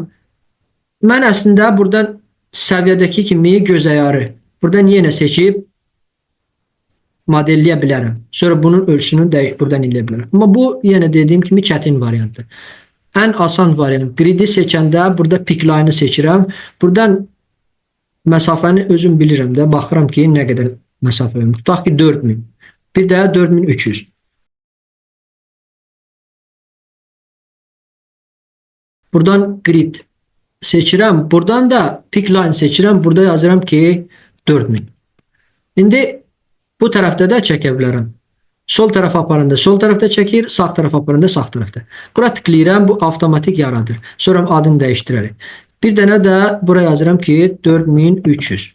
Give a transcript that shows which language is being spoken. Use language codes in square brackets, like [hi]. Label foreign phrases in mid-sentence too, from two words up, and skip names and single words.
[az] Mən əslində buradan səviyyədəki kimi göz ayarı. Buradan yenə seçib modelləyə bilərəm. Sonra bunun ölçüsünü buradan eləyə bilərəm. Amma bu yenə dediyim kimi çətin variantdır. Ən asan variant. Gridi seçəndə burada [en] pick line-ı [az] seçirəm. Buradan məsafəni özüm bilirəm də. Baxıram ki, nə qədər məsafə var. Tutaq ki, 4000. Bir də 4300. Buradan grid seçirəm. Buradan da [en] pick line [az] seçirəm. Burada yazıram ki, 4000. İndi bu tərəfdə də çəkə bilərəm. Sol tərəf aparanda sol tərəfdə çəkir, sağ tərəf aparanda sağ tərəfdə. Bura tıklayıram, bu avtomatik yaradır. Sonra adını dəyişdirərək. Bir dənə də bura yazıram ki, 4300.